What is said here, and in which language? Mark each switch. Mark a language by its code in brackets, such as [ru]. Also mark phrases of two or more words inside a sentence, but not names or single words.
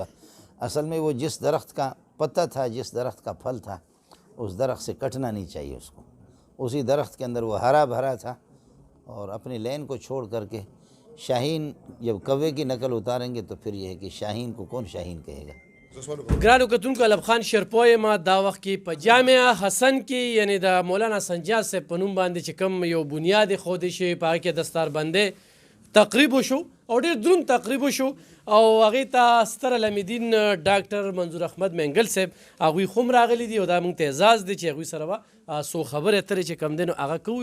[ur] اصل میں وہ جس درخت کا پتا تھا، جس درخت کا پھل تھا، اس درخت سے کٹنا نہیں چاہیے اس کو۔ اسی درخت کے اندر وہ ہرا بھرا تھا، اور اپنی لین کو چھوڑ کر کے شاہین جب کوے کی نقل اتاریں گے تو پھر یہ ہے کہ شاہین کو کون شاہین کہے گا۔ [ps] ګرانو کتونکو الب خان شرپوی ما دا وخت کې په جامعه حسن کې یعنی د مولانا سنجاد صاحب په نوم باندې چې کوم یو بنیاد ایښودی شوی په هغه کې دستاربندۍ تقریب وشو او ډېر دروند تقریب وشو او هغې ته ستر علمدین ډاکټر منظور احمد منګل صاحب هغوی خو هم راغلي دي او دا موږ ته اعزاز دی چې هغوی سره به څو خبرې اترې چې کوم دی نو هغه کوو.